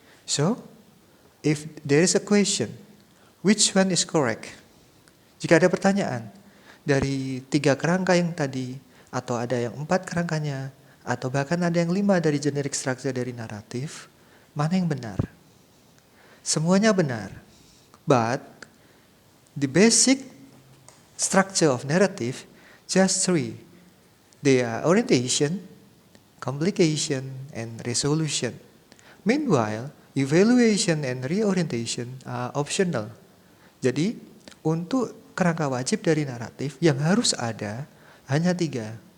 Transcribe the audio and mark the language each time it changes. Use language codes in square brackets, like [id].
[en] So, if there is a question, which one is correct? [id] Jika ada pertanyaan, dari 3 kerangka yang tadi, atau ada yang 4 kerangkanya, atau bahkan ada yang 5 dari generic structure dari naratif, mana yang benar? Semuanya benar. [en] But, the basic structure of narrative, just 3. They are orientation, complication, and resolution. Meanwhile, evaluation and reorientation are optional. [id] Jadi, untuk kerangka wajib dari naratif yang harus ada hanya 3.